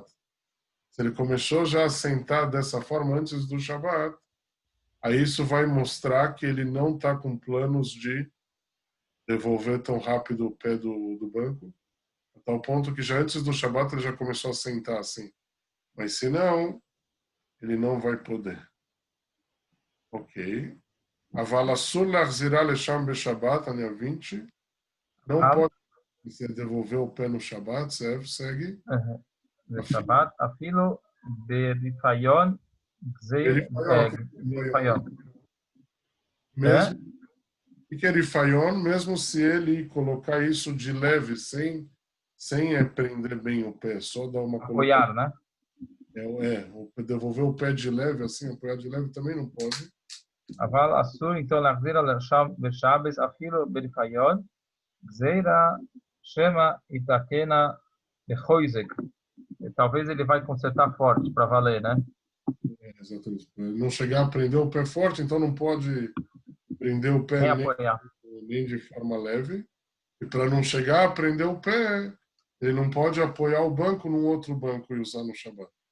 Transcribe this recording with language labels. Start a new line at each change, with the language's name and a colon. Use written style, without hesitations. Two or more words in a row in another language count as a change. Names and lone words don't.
Portuguese: Se ele começou já a sentar dessa forma antes do Shabat, aí isso vai mostrar que ele não está com planos de devolver tão rápido o pé do banco, a tal ponto que já antes do Shabat ele já começou a sentar assim. Mas se não, ele não vai poder.
Hebrew: Ok. אבל אסור להחזירה לשם בשבת, Ania 20.
Portuguese: Não pode devolver o pé no Shabat, segue.
Hebrew: בשבת, אפילו בריפיון,
Portuguese: Mesmo que é rifaion, mesmo se ele colocar isso de leve, sem prender bem o pé, só dar uma apoiar, né? Devolver o pé de leve, assim, apoiar de leve também não pode.
Hebrew: אבל אסור איתו להחזיר בשבת, אפילו בריפיון, גזירה שמא יתקנה לחוזק.
Portuguese: Talvez ele vai consertar forte para valer, né? Exatamente. Não chegar a prender o pé forte, então não pode prender o pé nem de forma leve. E para não chegar a prender o pé, ele não pode apoiar o banco num outro banco e usar no Shabat.